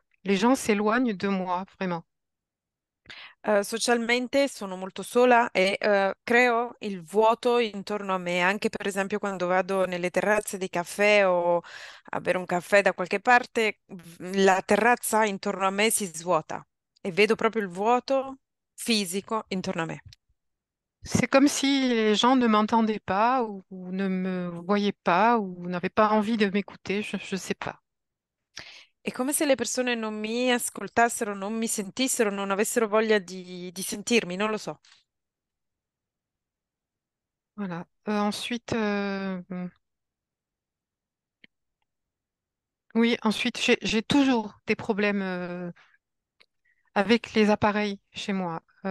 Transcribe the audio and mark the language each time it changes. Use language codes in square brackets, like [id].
[fr] Les gens s'éloignent de moi, vraiment. [it] Socialmente sono molto sola e creo il vuoto intorno a me, anche per esempio quando vado nelle terrazze dei caffè o a bere un caffè da qualche parte, la terrazza intorno a me si svuota e vedo proprio il vuoto fisico intorno a me. [fr] C'est comme si les gens ne m'entendaient pas ou ne me voyaient pas ou n'avaient pas envie de m'écouter, je ne sais pas. [it] È come se le persone non mi ascoltassero, non mi sentissero, non avessero voglia di sentirmi, non lo so. [fr] Voilà. Ensuite, oui, ensuite, j'ai toujours des problèmes avec les appareils chez moi.